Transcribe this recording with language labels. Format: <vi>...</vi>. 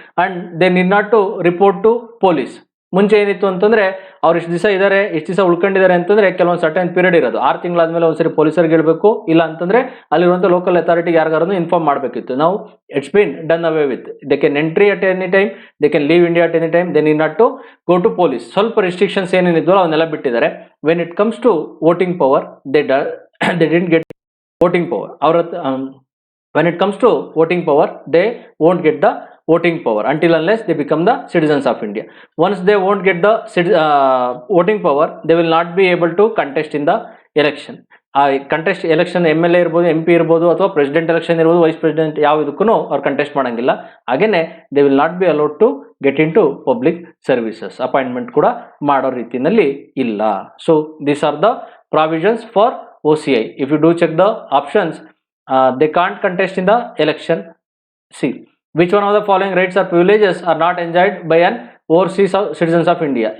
<en>And they need not to report to police.</en> <kn>ಮುಂಚೆ ಏನಿತ್ತು ಅಂತಂದ್ರೆ ಅವ್ರು ಇಷ್ಟು ದಿವಸ ಇದ್ದಾರೆ, ಇಷ್ಟು ದಿವಸ ಉಳ್ಕೊಂಡಿದ್ದಾರೆ ಅಂತಂದ್ರೆ ಕೆಲವೊಂದು ಸರ್ಟನ್ ಪೀರಿಯಡ್ ಇರೋದು, 6 ತಿಂಗಳಾದ್ಮೇಲೆ ಒಂದ್ಸರಿ ಪೊಲೀಸರಿಗೆ ಹೇಳ್ಬೇಕು, ಇಲ್ಲ ಅಂತಂದ್ರೆ ಅಲ್ಲಿರುವಂಥ ಲೋಕಲ್ ಅಥಾರಿಟಿಗೆ ಯಾರಿಗಾರು ಇನ್ಫಾರ್ಮ್ ಮಾಡಬೇಕಿತ್ತು.</kn> <en>ನಾವು it's been done away with. They can entry at any time, they can leave India at any time, they need not to go to police.</en> <kn>ಸ್ವಲ್ಪ ರಿಸ್ಟ್ರಿಕ್ಷನ್ಸ್ ಏನೇನಿದ್ವೋ ಅವನ್ನೆಲ್ಲ ಬಿಟ್ಟಿದ್ದಾರೆ.</kn> <en>When it comes to voting power, they didn't get voting power. When it comes to voting power, they won't get the voting power until unless they become the citizens of India. Once they won't get the voting power, they will not be able to contest in the election.</en> <kn>Contest election MLA ಇರ್ಬೋದು, MP ಇರ್ಬೋದು, ಅಥವಾ president election ಇರ್ಬೋದು, vice president ಯಾವ ಇದಕ್ಕೂ ಅವ್ರು contest ಮಾಡಂಗಿಲ್ಲ.</kn> <en>ಹಾಗೇನೆ they will not be allowed to get into public services.</en> <kn>Appointment ಕೂಡ ಮಾಡೋ ರೀತಿಯಲ್ಲಿ ಇಲ್ಲ.</kn> <en>So these are the provisions for OCI. If you do check the options, they can't contest in the election. See, which one of the following rights or privileges are not enjoyed by an overseas citizens of India?</en>